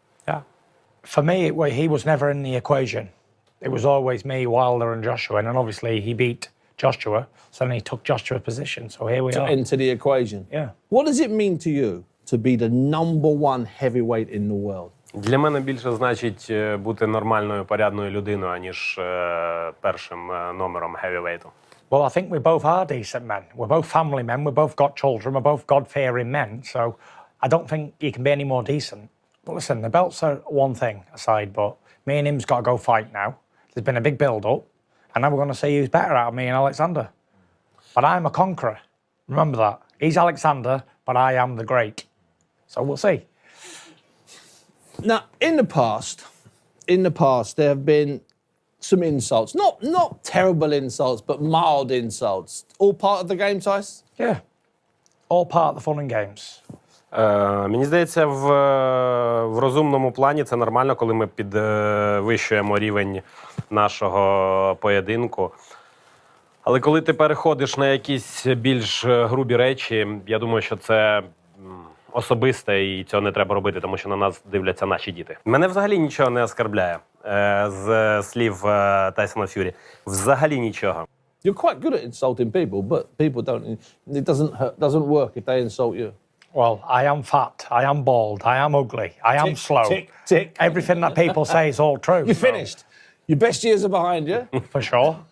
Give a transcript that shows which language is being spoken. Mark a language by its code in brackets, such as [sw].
[en] Yeah. For me, he was never in the equation. It was always me, Wilder and Joshua, and then obviously he beat Joshua, so then he took Joshua's position, so here we are. To enter the equation. Yeah. What does it mean to you to be the #1 heavyweight in the world? [uk] Для мене більше значить бути нормальною, порядною людиною, аніж першим номером heavyweight. [en] Well, I think we both are decent men. We're both family men, we've both got children, we're both God-fearing men, so I don't think you can be any more decent. But listen, the belts are one thing aside, but me and him's got to go fight now. There's been a big build-up, and now we're going to see who's better out of me and Oleksandr. But I'm a conqueror. Remember that. He's Oleksandr, but I am the great. So we'll see. Now, in the past, there have been some insults. Not terrible insults, but mild insults. All part of the game, Tyson? Yeah. All part of the fun and games. [uk] Мені здається, в розумному плані це нормально, коли ми підвищуємо рівень нашого поєдинку. Але коли ти переходиш на якісь більш грубі речі, я думаю, що це особисте і цього не треба робити, тому що на нас дивляться наші діти. Мене взагалі нічого не оскарбляє з слів Тайсона Ф'юрі. Взагалі нічого. [en] You're quite good at insulting people, but people don't. It doesn't work if they insult you. Well, I am fat, I am bald, I am ugly, I am slow. Tick. Everything that people say is all true. You're finished. Your best years are behind you. For sure.